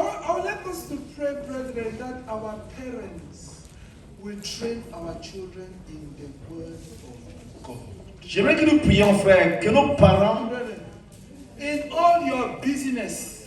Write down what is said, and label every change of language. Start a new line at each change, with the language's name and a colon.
English: I would like us to pray, brethren, that our parents will train our children in the word of God.
French: j'aimerais que nous prions, frère, que nos parents,
English: Brethren, in all your business,